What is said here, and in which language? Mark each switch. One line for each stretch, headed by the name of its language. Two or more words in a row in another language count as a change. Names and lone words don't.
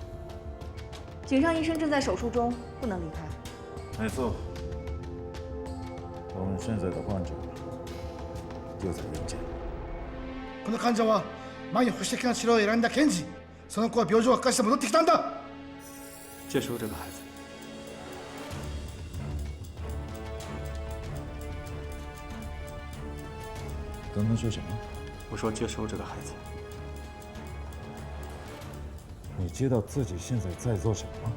Chinese: 井上医生正在手术中，不能离开。没错。我们现在的患者就在人间。
Japanese: この患者は前に保守的な治療を選んだ検事。その子は病状が悪化して戻ってきたんだ。
Chinese: 接收这个孩子。刚刚说什么？我说接收这个孩子。你知道自己现在在做什么吗？